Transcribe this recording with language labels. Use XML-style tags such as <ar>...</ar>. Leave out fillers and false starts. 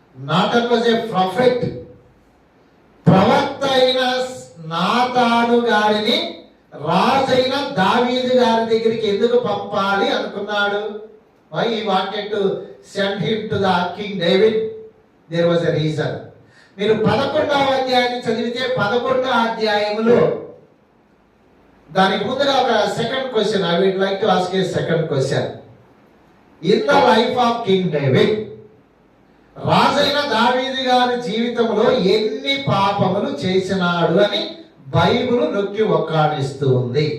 <en>Nathan was a prophet.</en> <te>ప్రవక్త అయిన నాతాను గారిని రాజైన దావీదు గారి దగ్గరికి ఎందుకు పంపాలి అనుకున్నాడు?</te> <en>Why he wanted to send him to the King David? There was a reason.</en> <te>మీరు 11వ అధ్యాయాన్ని చదివితే 11వ అధ్యాయములో దానికి ముందుగా ఒక second question,</te> <en>I would like to ask a second question. In the life of king David,</en> <te>రాజైన దావీదు గారి జీవితంలో ఎన్ని పాపములు చేసినాడు అని బైబిల్ నొక్కి ఒక్కాడిస్తూ ఉంది.</te>